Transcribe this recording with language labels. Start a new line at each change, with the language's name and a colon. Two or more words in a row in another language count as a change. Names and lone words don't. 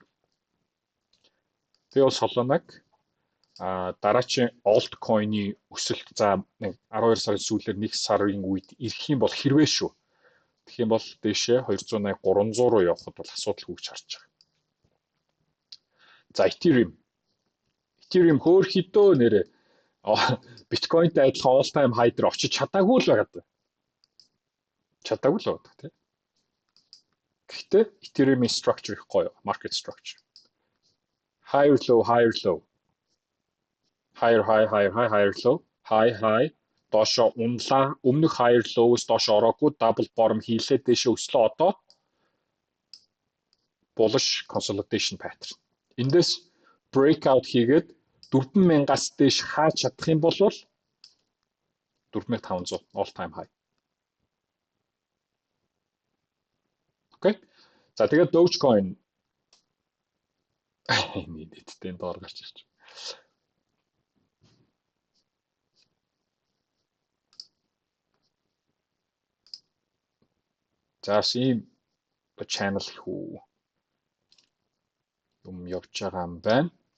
Mongolian: Тэгээ бол Solana-г дараачийн олткойны өсөлт за 12 сарын сүүлээр 1 сарын үед ирэх юм бол хэрвээ шүү. Тэгэх юм бол дээшээ 280 300 руу явахд бол асуудалгүй гэж харж байгаа. За Ethereum хөөрхөдөө нэрээ биткойнтэй адилхан
English: all time high
Mongolian: дээр очиж чадаагүй л байгаа. Чадаагүй л байгаа тийм. Гэхдээ Ethereum-ийн structure их гоё,
English: market structure. Higher low, higher low. Higher high, higher high, higher low. High high.
Mongolian: Доошо унлаа. Өмнөх
English: higher low-
Mongolian: с доошо ороогүй
English: double bottom
Mongolian: хийлээ дээшээ өслөө одоо
English: bullish consolidation pattern.
Mongolian: Эндээс breakout хийгээд 4,000-аас дээш хааж чадах юм бол 4,500
English: all time high.
Mongolian: Окей. За тэгээд Dogecoin нийтдээ доор гарч ирж байна. За ийм channel хүү юм явж байгаа юм байна.